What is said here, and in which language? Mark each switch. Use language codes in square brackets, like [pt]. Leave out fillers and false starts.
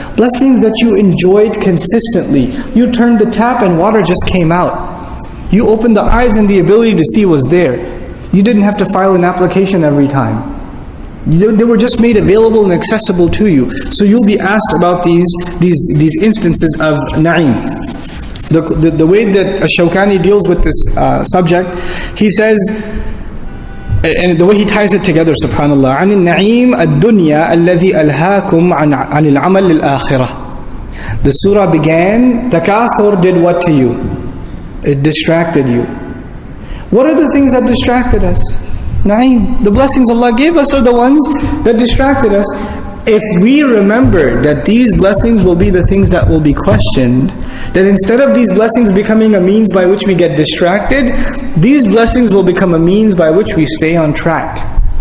[en] Blessings that you enjoyed consistently. You turned the tap and water just came out. You opened the eyes and the ability to see was there. You didn't have to file an application every time. They were just made available and accessible to you. So you'll be asked about these instances of na'im. The way that Shawkani deals with this subject, he says, and the way he ties it together, subhanallah, [ar] عن النعيم الدنيا الذي ألهاكم عن العمل للآخرة. [en] The surah began, takathur did what to you? It distracted you. What are the things that distracted us? Na'im. The blessings Allah gave us are the ones that distracted us. If we remember that these blessings will be the things that will be questioned, then instead of these blessings becoming a means by which we get distracted, these blessings will become a means by which we stay on track.